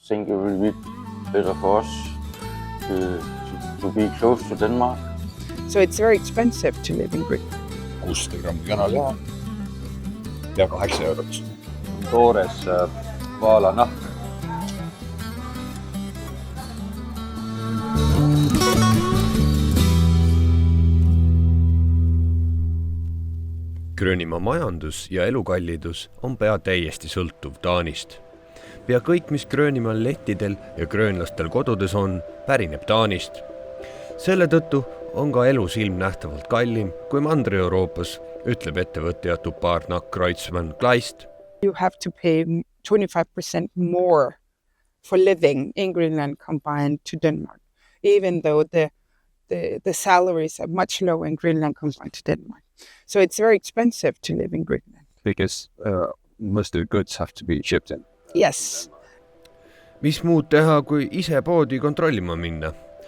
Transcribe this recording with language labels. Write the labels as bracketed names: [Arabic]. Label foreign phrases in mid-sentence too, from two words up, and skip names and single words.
[English] think it will be better for us to be close to Denmark. So it's very expensive to live in Britain. [Estonian] 600 grammi kanaliha ja 8 eurot. Toores vaalanahk. Gröönimaa majandus ja elukallidus on pea täiesti sõltuv Taanist. Pea kõik, mis Gröönimaal lettidel ja gröönlastel kodudes on, pärineb Taanist. Selle tõttu on ka elu silmnähtavalt kallim kui Mandri-Euroopas, ütleb ettevõtja Tuparna Kreutzmann-Kleist. [English] You have to pay 25% more for living in Greenland combined to Denmark, even though the salaries are much lower in Greenland combined to Denmark. So it's very expensive to live in Greenland. Because most of the goods have to be shipped in. Yes. [Estonian] Mis muud teha, kui ise poodi kontrollima minna?